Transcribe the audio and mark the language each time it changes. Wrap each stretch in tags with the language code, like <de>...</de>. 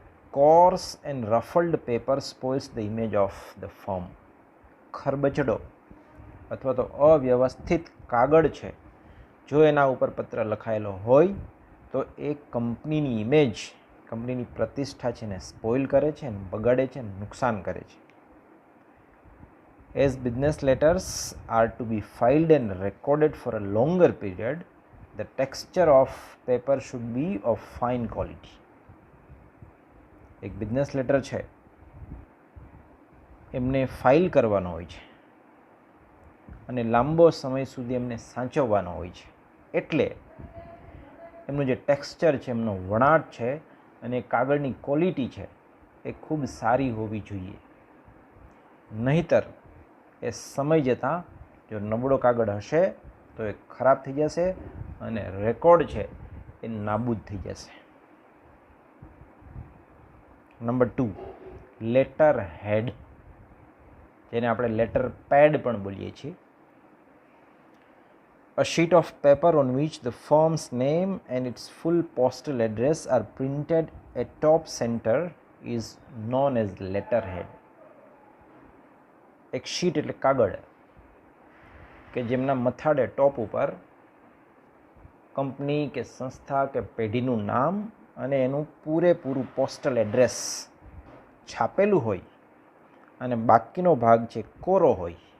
<en>Coarse and ruffled paper spoils the image of the firm.</en> <gu>ખરબચડો અથવા તો અવ્યવસ્થિત કાગળ છે, જો એના ઉપર પત્ર લખાયેલો હોય તો એ કંપનીની ઇમેજ, કંપનીની પ્રતિષ્ઠા છે ને સ્પોઇલ કરે છે, બગાડે છે, નુકસાન કરે છે.</gu> <en>As business letters are to be filed and recorded for a longer period, the texture of paper should be of fine quality.</en> <gu>એક બિઝનેસ લેટર છે એમને ફાઇલ કરવાનો હોય છે અને લાંબો સમય સુધી એમને સાચવવાનો હોય છે, એટલે એમનું જે ટેક્સચર છે, એમનો વણાટ છે અને કાગળની ક્વોલિટી છે એ ખૂબ સારી હોવી જોઈએ. નહીંતર એ સમય જતાં જો નબળો કાગળ હશે તો એ ખરાબ થઈ જશે અને રેકોર્ડ છે એ નાબૂદ થઈ જશે. નંબર 2, લેટર હેડ, જેને આપણે લેટર પેડ પણ બોલીએ છીએ.</gu> <en>A sheet of paper on which the firm's name and its full postal address are printed at top center is known as letterhead.</en> <gu>એક શીટ એટલે કાગળ કે જેમના મથાળે ટોપ ઉપર કંપની કે સંસ્થા કે પેઢીનું નામ અને એનું પૂરેપૂરું પોસ્ટલ એડ્રેસ છાપેલું હોય અને બાકીનો ભાગ છે કોરો હોય.</gu>